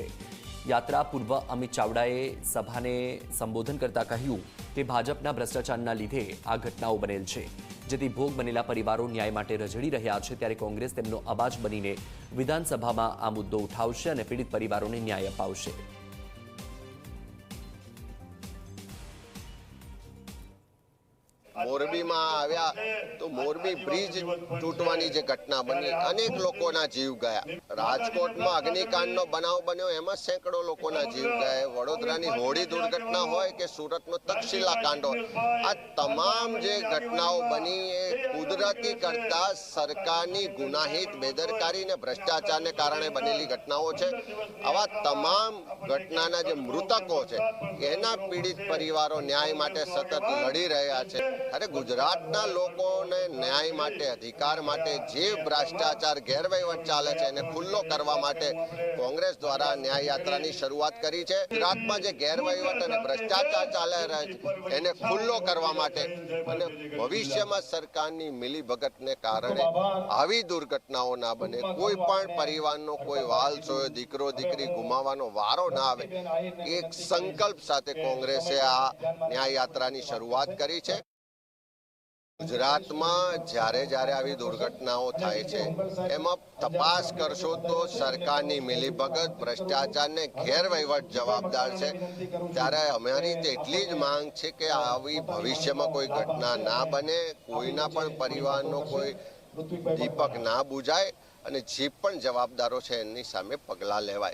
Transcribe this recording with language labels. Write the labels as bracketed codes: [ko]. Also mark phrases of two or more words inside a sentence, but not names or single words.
[gu] યાત્રા પૂર્વ અમિત ચાવડાએ સભાને સંબોધન કરતા કહ્યું કે ભાજપના ભ્રષ્ટાચારના લીધે આ ઘટનાઓ બનેલ છે, જેથી ભોગ બનેલા પરિવારો ન્યાય માટે રઝળી રહ્યા છે। ત્યારે કોંગ્રેસ તેમનો અવાજ બનીને વિધાનસભામાં આ મુદ્દો ઉઠાવશે અને પીડિત પરિવારોને ન્યાય અપાવશે। મોરબી મેં આવ્યા તો મોરબી બ્રિજ તૂટવાની જે ઘટના બની, અનેક લોકોના જીવ ગયા। રાજકોટ મેં અગ્નિકાંડ નો બનાવ બન્યો, એમાં સૈકડો લોકોના જીવ ગયા। વડોદરાની હોડી દુર્ઘટના હોય કે સૂરત નો તક્ષશિલા કાંડ હોય, આ તમામ જે ઘટનાઓ બની એ કુદરતી કરતા સરકારની ગુનાહિત બેદરકારી ને ભ્રષ્ટાચાર ને કારણે બનેલી ઘટનાઓ છે। આવા તમામ ઘટનાના જે મૃતકો છે એના પીડિત પરિવારો ન્યાય માટે સતત લડી રહ્યા છે। અરે ગુજરાતના લોકોને ન્યાય માટે, અધિકાર માટે જે ભ્રષ્ટાચાર ગેરવહીવટ ચાલે છે એને ખુલ્લો કરવા માટે કોંગ્રેસ દ્વારા ન્યાય યાત્રાની શરૂઆત કરી છે। ગુજરાતમાં જે ગેરવહીવટ અને ભ્રષ્ટાચાર ચાલે રહે છે એને ખુલ્લો કરવા માટે અને ભવિષ્યમાં સરકારની મિલીભગતને કારણે આવી દુર્ઘટનાઓ ના બને, કોઈ પણ પરિવારનો કોઈ વાલ સોયો દીકરો દીકરી ગુમાવવાનો વારો ના આવે, એક સંકલ્પ સાથે કોંગ્રેસે આ ન્યાય યાત્રાની શરૂઆત કરી છે। गुजरात में જ્યારે જ્યારે આવી દુર્ઘટનાઓ થાય છે એમાં તપાસ કરશો તો સરકારની મિલીભગત ભ્રષ્ટાચારને ગેરવહીવટ જવાબદાર છે। ત્યારે અમારી એટલી જ માંગ છે કે આવી ભવિષ્યમાં કોઈ ઘટના ના બને, કોઈના પણ પરિવારનો કોઈ દીપક ના બુજાય અને જે પણ જવાબદારો છે એની સામે પગલાં લેવાય।